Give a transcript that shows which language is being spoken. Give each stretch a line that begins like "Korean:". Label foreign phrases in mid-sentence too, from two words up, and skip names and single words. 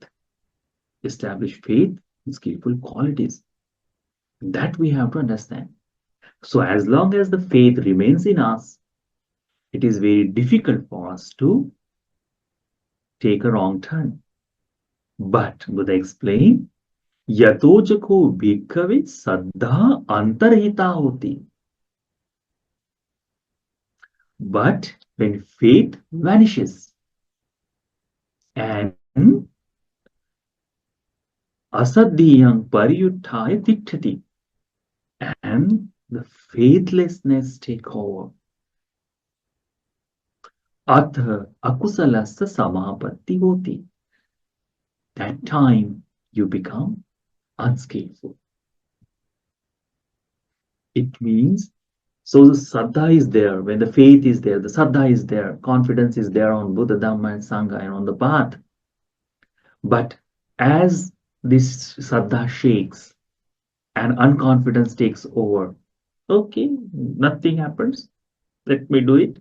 English: Establish faith in skillful qualities. That we have to understand. So as long as the faith remains in us, it is very difficult for us to take a wrong turn. But Buddha explained,
Pali: Yatojako bhikkhave saddha antarhita hoti.
English: But when faith vanishes and
Pali: asadhyang pariyuttaya titthati,
English: and the faithlessness take over,
Pali: atha akusalasa samāpatti hoti.
English: That time you become unskillful. It means, so the saddha is there, when the faith is there, the saddha is there, confidence is there on Buddha, Dhamma, and Sangha and on the path. But as this saddha shakes and unconfidence takes over, okay, nothing happens, let me do it.